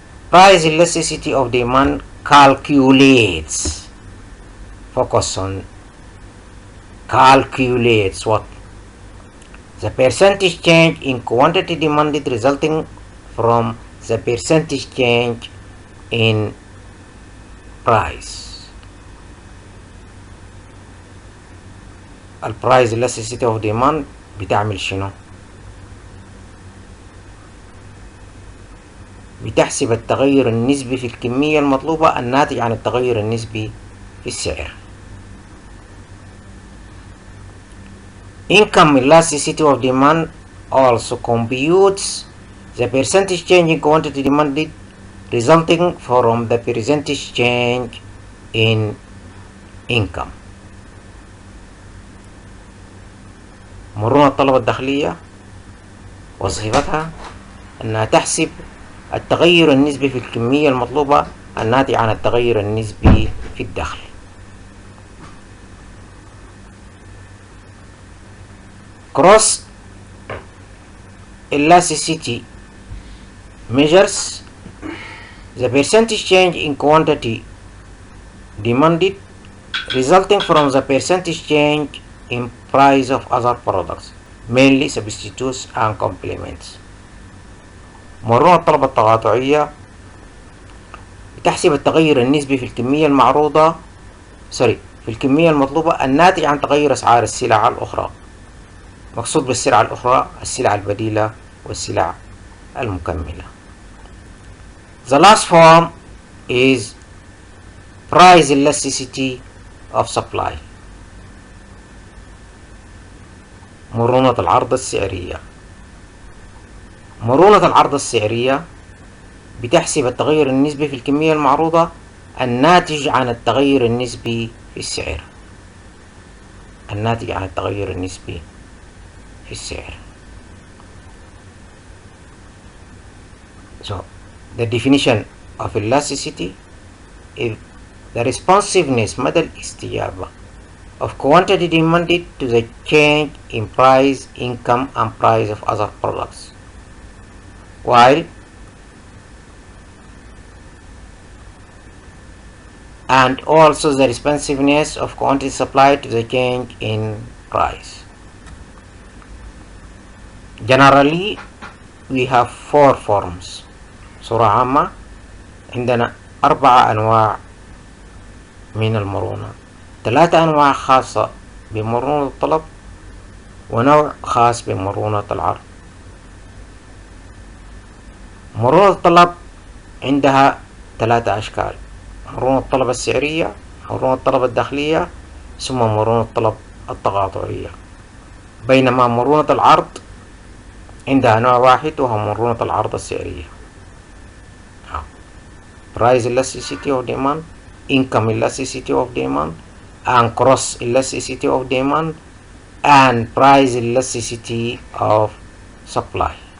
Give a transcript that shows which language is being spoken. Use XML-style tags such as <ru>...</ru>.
<en>Price elasticity of demand calculates, focus on calculates what? The percentage change in quantity demanded resulting from the percentage change in price.</en> <ar>البرايس</ar> <en>elasticity of demand</en> <ar>بتعمل شنو؟ بتحسب التغير النسبي في الكمية المطلوبة الناتج عن التغير النسبي في السعر.</ar> <en>Income elasticity of demand also computes the percentage change in quantity demanded resulting from the percentage change in income.</en> <ar>مرونة الطلب الداخلية وظيفتها أنها تحسب التغير النسبي في الكمية المطلوبة الناتج عن التغير النسبي في الدخل.</ar> <en>Cross elasticity measures the percentage change in quantity demanded resulting from the percentage change in price of other products, mainly substitutes and complements.</en> <ar>مرونة الطلب التقاطعية تحسب التغير النسبي في الكمية المعروضة في الكمية المطلوبة الناتج عن تغير أسعار السلع الأخرى. مقصود بالسلع الأخرى السلع البديلة والسلع المكملة.</ar> <en>The last form is price elasticity of supply.</en> <ar>مرونة العرض السعرية. مرونة العرض السعرية بتحسب التغير النسبي في الكمية المعروضة الناتج عن التغير النسبي في السعر. الناتج عن التغير النسبي في السعر.</ar> <en>So, the definition of elasticity is the responsiveness</en> <ar>مدى الاستجابة</ar> <en>of quantity demanded to the change in price, income and price of other products, while and also the responsiveness of quantity supplied to the change in price. Generally, we have 4 forms.</en> <ar>صورة عامة عندنا 4 أنواع من المرونة، 3 أنواع خاصة بمرونة الطلب ونوع خاص بمرونة العرض. مرونة الطلب عندها 3 أشكال: مرونة الطلب السعرية، مرونة الطلب الداخلية، ثم مرونة الطلب التقاطعية. بينما مرونة العرض عندها نوع واحد وهو مرونة العرض السعرية.</ar> <en>Price elasticity of demand, income elasticity of demand, and cross elasticity of demand, and price elasticity of supply.</en>